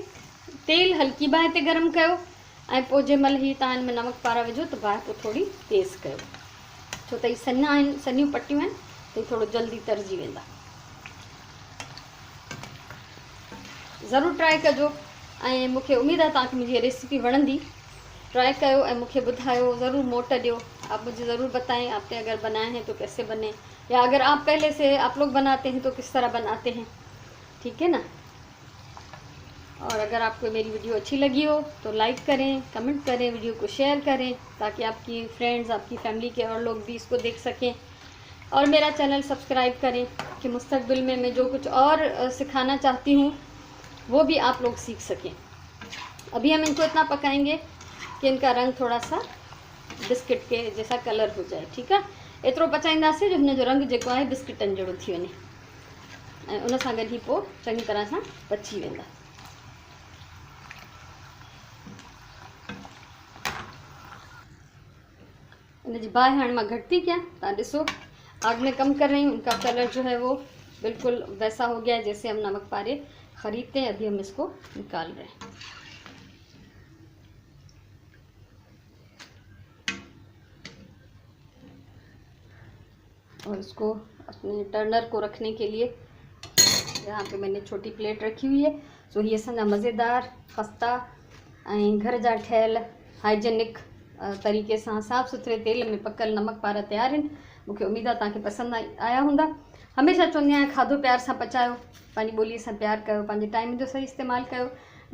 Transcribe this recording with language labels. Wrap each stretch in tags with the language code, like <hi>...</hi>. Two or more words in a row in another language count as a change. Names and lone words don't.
<sd>तेल हल्की बाहि ते गरम कयो ऐं पोइ जंहिं महिल ही तव्हां हिन में नमक पारा विझो त बाहि पोइ थोरी तेज़ कयो, छो त ही सन्हा आहिनि, सन्हियूं पट्टियूं आहिनि त थोड़ो जल्दी तरजी वेंदा। ज़रूरु ट्राई कजो ऐं मूंखे उमेद आहे तव्हांखे मुंहिंजी रेसिपी वणंदी। ट्राई कयो ऐं मूंखे ॿुधायो, ज़रूरु मोट ॾियो।</sd> <hi>आप मुझे ज़रूर बताएं आपने अगर बनाए हैं तो कैसे बने, या अगर आप पहले से आप लोग बनाते हैं तो किस तरह बनाते हैं। ठीक है ना। और अगर आपको मेरी वीडियो अच्छी लगी हो तो लाइक करें, कमेंट करें, वीडियो को शेयर करें ताकि आपकी फ्रेंड्स, आपकी फैमिली के और लोग भी इसको देख सकें। और मेरा चैनल सब्सक्राइब करें कि मुस्तकबिल में मैं जो कुछ और सिखाना चाहती हूँ वो भी आप लोग सीख सकें। अभी हम इनको इतना पकाएंगे कि इनका रंग थोड़ा सा बिस्किट के जैसा कलर हो जाए। ठीक है।</hi> <sd>एतिरो पचाईंदासीं जो हिन जो रंग जेको आहे बिस्किटनि जहिड़ो थी वञे ऐं उन सां गॾु ई पोइ चङी तरह सां पची वेंदा। इन जी बाहि हाणे मां घटि थी कयां, तव्हां ॾिसो।</sd> <hi>आग में कम कर रही हूँ, उनका कलर जो है वो बिल्कुल वैसा हो गया है जैसे हम नमक पारे ख़रीदते हैं। अभी हम इसको निकाल रहे हैं। और इसको अपने टर्नर को रखने के लिए यहाँ पे मैंने छोटी प्लेट रखी हुई है।</hi> <sd>सो ये असांजा मज़ेदार खस्ता ऐं घर जा ठहियल हाइजेनिक तरीक़े सां साफ़ सुथरे तेल में पकल नमक पारा तैयार आहिनि। मूंखे उमेद आहे तव्हांखे पसंदि आया हूंदा। हमेशह चवंदी आहियां खाधो प्यार सां पचायो, पंहिंजी ॿोलीअ सां प्यार कयो, पंहिंजे टाइम जो सही इस्तेमालु कयो।</sd>